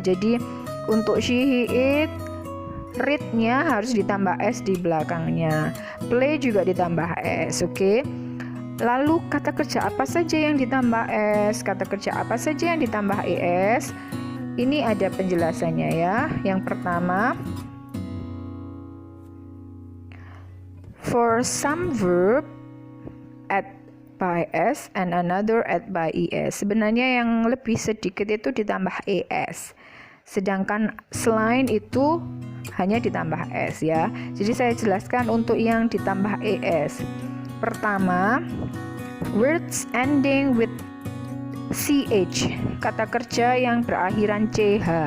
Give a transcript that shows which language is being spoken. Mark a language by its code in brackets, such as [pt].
[id] Jadi untuk she, he, it read-nya harus ditambah s di belakangnya, play juga ditambah s, oke? Lalu kata kerja apa saja yang ditambah s, kata kerja apa saja yang ditambah es, ini ada penjelasannya ya. Yang pertama, [en] for some verb add by s and another add by es. [id] Sebenarnya yang lebih sedikit itu ditambah es, sedangkan selain itu hanya ditambah s ya. Jadi saya jelaskan untuk yang ditambah es. Pertama, [en] words ending with ch, [id] kata kerja yang berakhiran ch.